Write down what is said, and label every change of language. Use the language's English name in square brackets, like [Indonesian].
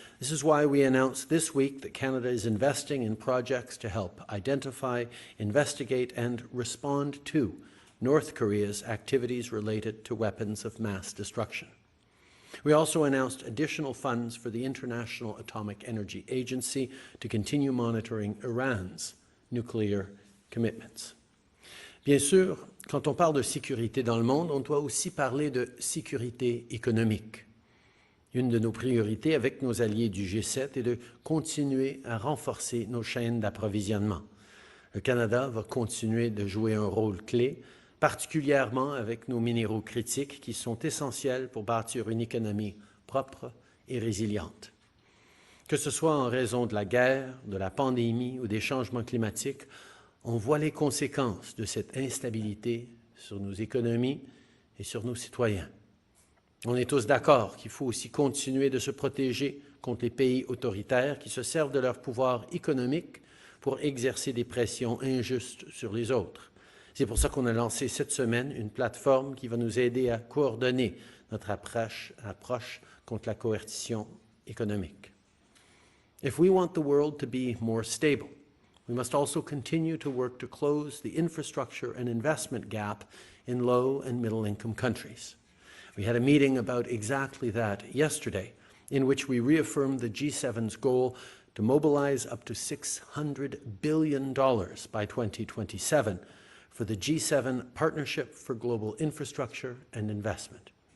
[English] This is why we announced this week that Canada is investing in projects to help identify, investigate, and respond to North Korea's activities related to weapons of mass destruction. We also announced additional funds for the International Atomic Energy Agency to continue monitoring Iran's nuclear commitments. [French] Bien sûr, quand on parle de sécurité dans le monde, on doit aussi parler de sécurité économique. Une de nos priorités avec nos alliés du G7 est de continuer à renforcer nos chaînes d'approvisionnement. Le Canada va continuer de jouer un rôle clé, particulièrement avec nos minéraux critiques qui sont essentiels pour bâtir une économie propre et résiliente. Que ce soit en raison de la guerre, de la pandémie ou des changements climatiques, on voit les conséquences de cette instabilité sur nos économies et sur nos citoyens. On est tous d'accord qu'il faut aussi continuer de se protéger contre les pays autoritaires qui se servent de leur pouvoir économique pour exercer des pressions injustes sur les autres. C'est pour ça qu'on a lancé cette semaine une plateforme qui va nous aider à coordonner notre approche contre la coercition économique. [English] If we want the world to be more stable, we must also continue to work to close the infrastructure and investment gap in low and middle-income countries. We had a meeting about exactly that yesterday, in which we reaffirmed the G7's goal to mobilize up to $600 billion by 2027 for the G7 Partnership for Global Infrastructure and Investment.